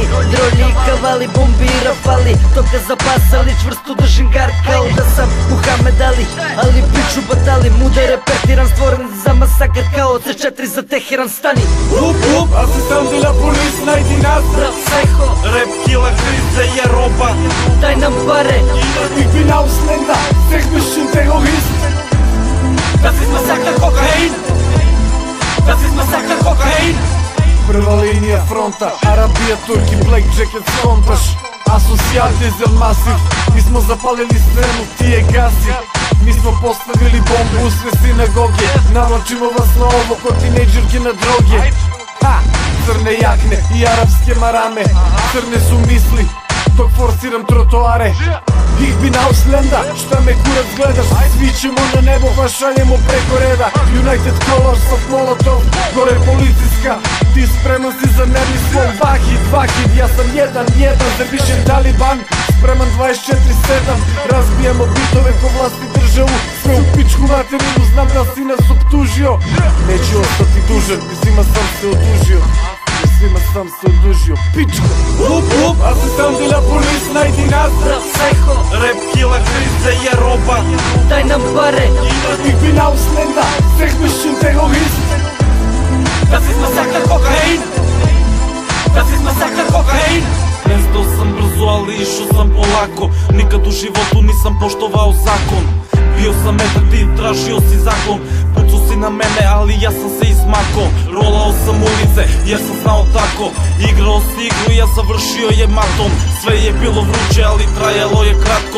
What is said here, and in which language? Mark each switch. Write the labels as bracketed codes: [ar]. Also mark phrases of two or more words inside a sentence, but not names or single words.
[sr] Дроли и кавали, бомби и рафали. Тока запасали, чврсто држим гаркал. Да сам Мухамед Али, али пичу батали. Муде репетиран, створен за масакр као C4 за Техеран, стани. Уп, асистент [fr] de la police, [sr] најди нас. Брат Psycho, [en] Rap killer, [sr] kriza je roba. дај нам паре. [de] Ich bin Ausländer, sech mich ein Terrorist. Das ist Massaker Kokain. Das ist Massaker Kokain. [sr] Прва линија фронта, Арабија, Турки, [en] Black Jacket, [sr] сконташ. Асоцијал Дизел Масив, ми смо запалили сцену, тие гаси. Mi smo postavili bombu u sve sinagoge. Navlačimo vas na ovo ko tinejdžerke na droge. Crne jakne i arapske marame, crne su misli dok forsiram trotoare. [de] Ich bin Ausländer, [sr] šta me kurac gledaš? Svi ćemo na nebo, pa šaljemo preko reda. [en] United Colors of Molotov, [sr] gore policijska. Ti spreman si za nervi svoj Vahid, ja sam jedan, zabišen Taliban. Spreman 24/7, razbijamo bitove ko vlasti državu. Sve u pičku materinu, znam da si nas optužio. Neću ostati dužan, svima sam se odužio. Svima sam se odužio, pičko. Up, asistent [fr] de la police, [sr] naјdi nas. Брат Psycho, [en] Rap killer, [sr] kriza je roba. дај нам паре. [de] Ich bin Ausländer, sech mich ein Terrorist. Das ist Massaker Kokain. Das ist Massaker Kokain. [sr] Нестал sam brzo, ali išao sam polako. Nikad u životu nisam poštovao zakon. Bio sam metak, ti tražio si zaklon. Pucao si na mene, ali ja sam se izmako. Rolao sam ulice, jer sam znao tako. Igrao si igru, ja završio je matom. Sve je bilo vruće, ali trajalo je kratko.